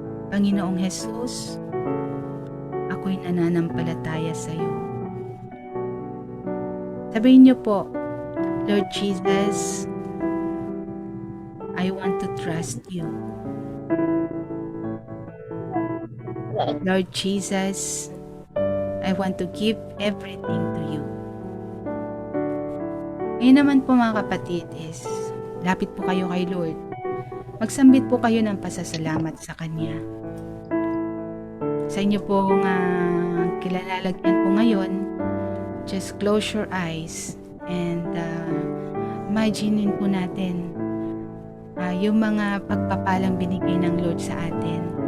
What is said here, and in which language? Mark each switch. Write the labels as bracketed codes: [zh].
[tl] Panginoong Jesus, ako'y nananampalataya sa iyo. Sabihin niyo po, [en] Lord Jesus, I want to trust you. Lord Jesus, I want to give everything to you. [tl] Ngayon naman po mga kapatid is, lapit po kayo kay Lord. Magsambit po kayo ng pasasalamat sa Kanya. Sa inyo pong kilalalagyan po ngayon, [en] just close your eyes and [tl] imaginein po natin yung mga pagpapalang binigay ng Lord sa atin.